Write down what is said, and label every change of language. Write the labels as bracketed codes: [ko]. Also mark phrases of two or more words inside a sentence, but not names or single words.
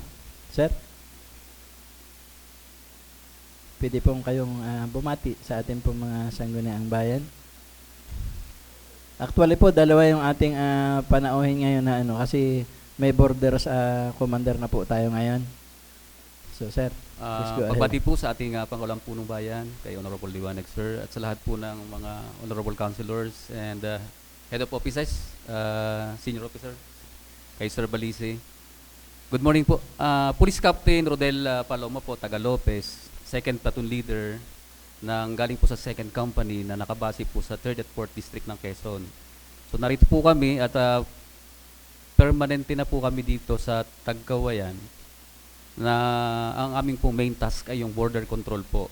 [tl] Sir, pwede pong kayong bumati sa ating pong mga Sangguniang Bayan. Actually po, dalawa yung ating panauhin ngayon na kasi may [en] borders commander [tl] na po tayo ngayon. [en] So sir, please go ahead. [tl] Pagbati po sa ating Pangulang Punong Bayan, kay Honorable Liwanag, sir, at sa lahat po ng mga [en] Honorable Councilors and Head of Offices, Senior Officer, [tl] kay Sir Balisi. [en] Good morning [tl] po. Police Captain Rodel Paloma po, taga Lopez, 2nd [en] Platoon Leader, [tl] galing po sa 2nd Company na nakabase po sa 3rd at 4th District ng Quezon. So narito po kami at permanente na po kami dito sa Tagkawayan na ang aming po [en] main task [tl] ay yung [en] border control [tl] po.